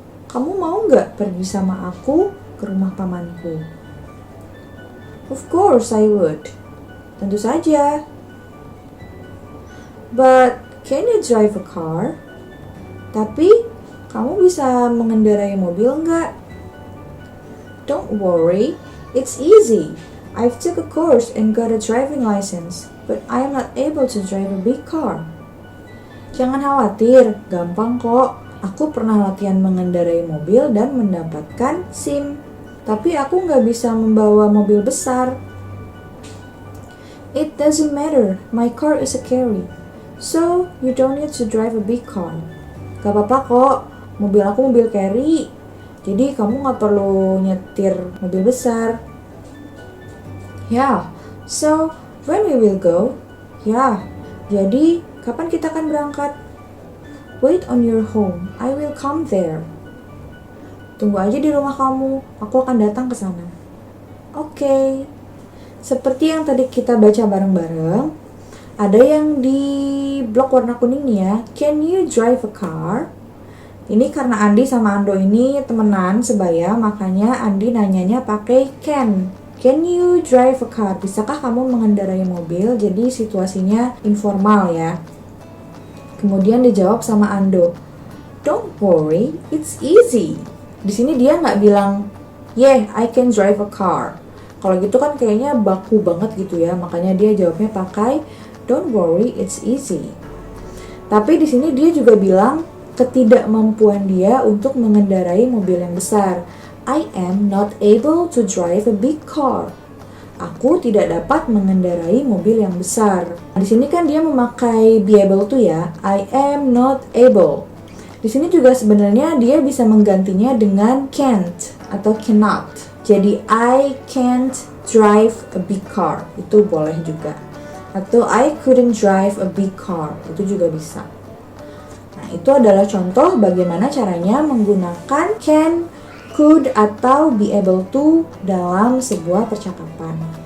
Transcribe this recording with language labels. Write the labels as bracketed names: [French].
[Indonesian] Kamu mau nggak pergi sama aku ke rumah pamanku? [English] Of course I would. [Indonesian] Tentu saja. [English] But can you drive a car? [Indonesian] Tapi kamu bisa mengendarai mobil nggak? [English] Don't worry, it's easy. I've took a course and got a driving license, but I am not able to drive a big car. [Indonesian] Jangan khawatir, gampang kok. Aku pernah latihan mengendarai mobil dan mendapatkan SIM. Tapi aku nggak bisa membawa mobil besar. [English] It doesn't matter, my car is a carry. So, you don't need to drive a big car. [Indonesian] Gak apa-apa kok, mobil aku mobil carry. Jadi kamu nggak perlu nyetir mobil besar. [English] Yeah, so when we will go? [Indonesian] Yeah, jadi kapan kita akan berangkat? [English] Wait on your home, I will come there. [Indonesian] Tunggu aja di rumah kamu, aku akan datang ke sana. Oke. Seperti yang tadi kita baca bareng-bareng, ada yang di blok warna kuning nih ya. [English] Can you drive a car? [Indonesian] Ini karena Andi sama Ando ini temenan sebaya, makanya Andi nanyanya pakai can. [English] Can you drive a car? [Indonesian] Bisakah kamu mengendarai mobil? Jadi situasinya informal ya. Kemudian dijawab sama Ando, [English] don't worry, it's easy. [Indonesian] Di sini dia nggak bilang, [English] yeah, I can drive a car. [Indonesian] Kalau gitu kan kayaknya baku banget gitu ya, makanya dia jawabnya pakai [English] don't worry, it's easy. [Indonesian] Tapi di sini dia juga bilang ketidakmampuan dia untuk mengendarai mobil yang besar. [English] I am not able to drive a big car. [Indonesian] Aku tidak dapat mengendarai mobil yang besar. Di sini kan dia memakai be able to ya. [English] I am not able. [Indonesian] Di sini juga sebenarnya dia bisa menggantinya dengan can't atau cannot. [English] Jadi I can't drive a big car. [Indonesian] Itu boleh juga. Atau [English] I couldn't drive a big car. [Indonesian] Itu juga bisa. Nah, itu adalah contoh bagaimana caranya menggunakan can, could, atau be able to dalam sebuah percakapan.